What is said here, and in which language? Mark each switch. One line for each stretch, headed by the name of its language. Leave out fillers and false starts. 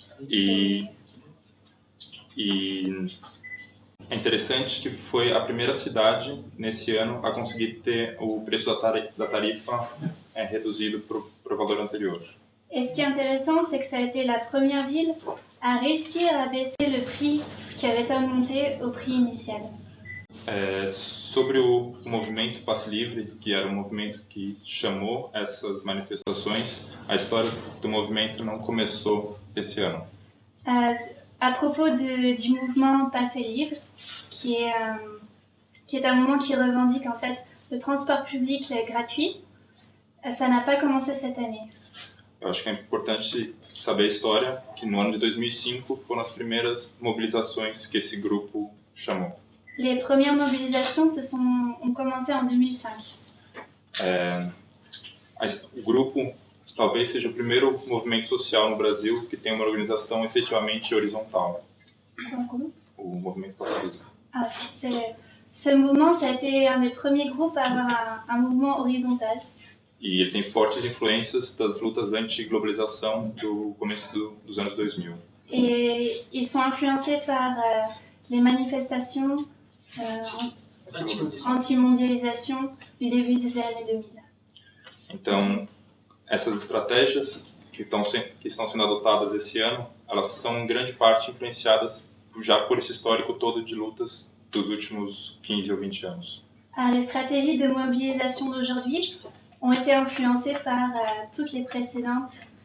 Portuguese: E é interessante que foi a primeira cidade nesse ano a conseguir ter o preço da tarifa reduzido para o valor anterior.
French: Et ce qui est intéressant, c'est que ça a été la première ville à réussir à baisser le prix qui avait été augmenté au prix initial.
Portuguese: Sobre o movimento Passe Livre, que era o movimento que chamou essas manifestações, a história do movimento não começou esse ano.
French: À propos du mouvement Passe Livre, qui est un mouvement qui revendique en fait le transport public gratuit, ça n'a pas commencé cette année.
Portuguese: Eu acho que é importante saber a história, que no ano de 2005 foram as primeiras mobilizações que esse grupo chamou.
French: Les premières mobilisations ont commencé en 2005.
Portuguese: O grupo talvez seja o primeiro movimento social no Brasil que tem uma organização efetivamente horizontal. O movimento Passe Livre.
French: Ce mouvement, ça a été un des premiers groupes à avoir un mouvement horizontal.
Portuguese: E ele tem fortes influências das lutas anti-globalização do começo dos anos 2000.
French: Et ils sont influencés par les manifestations anti-mondialisation du début des années 2000.
Portuguese: Então, essas estratégias que estão sendo adotadas esse ano, elas são em grande parte influenciadas já por esse histórico todo de lutas dos últimos 15 ou 20 anos.
French: Les stratégies de mobilisation d'aujourd'hui ont été influencées par toutes les précédentes.